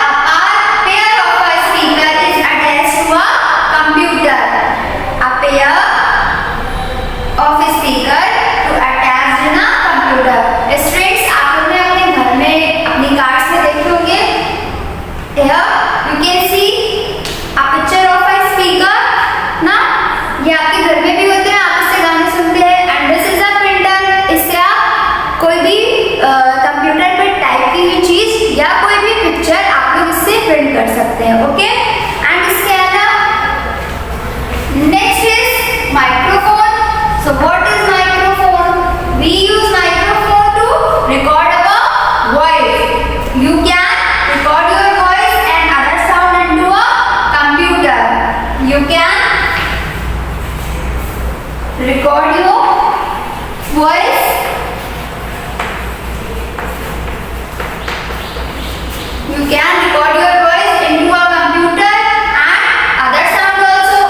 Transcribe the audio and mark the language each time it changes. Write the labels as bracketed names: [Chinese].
[English] A pair of a speaker is attached to a computer. A pair of a speaker to attach in a computer. [Hindi] Students, आप लोगों ने अपने घर में अपनी कार्ड्स में देखे होंगे. [English] Here you can see a picture of a speaker. [Hindi] ना ये आपके घर में भी होते हैं, आप इससे गाने सुनते हैं. [English] And this is a printer. [Hindi] इससे आप कोई भी कंप्यूटर पे टाइप की हुई चीज या कोई भी पिक्चर आप लोग इससे प्रिंट कर सकते हैं. [English] Okay, and scanner. Next is microphone. So what is microphone? We use microphone to record our voice. You can record your voice and other sound into a computer. You can record your voice You can record your voice into a computer and other sound also.